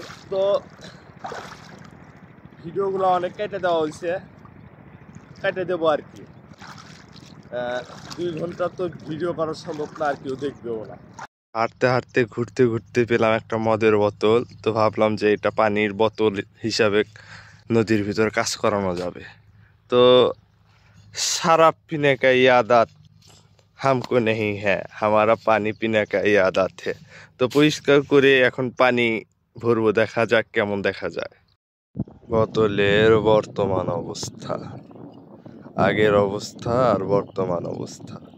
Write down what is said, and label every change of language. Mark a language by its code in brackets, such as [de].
[bn] তো ভিডিওগুলো অনেক কেটে দেওয়া হয়েছে, কেটে দেবো আর কি। 2 ঘন্টা তো ভিডিও করা সম্ভব না, আর কেউ দেখবেও না। হাঁটতে হাঁটতে ঘুরতে ঘুরতে পেলাম একটা মদের বোতল, তো ভাবলাম যে এটা পানির বোতল হিসাবে নদীর ভিতর কাজ করানো যাবে। তো [hi] शराब पीने का ये आदत हमको नहीं है, हमारा पानी पीने का ये आदत है। [bn] তো পরিষ্কার করে এখন পানি ভরবো, দেখা যাক কেমন দেখা যায়। বোতলের বর্তমান অবস্থা, আগের অবস্থা আর বর্তমান অবস্থা।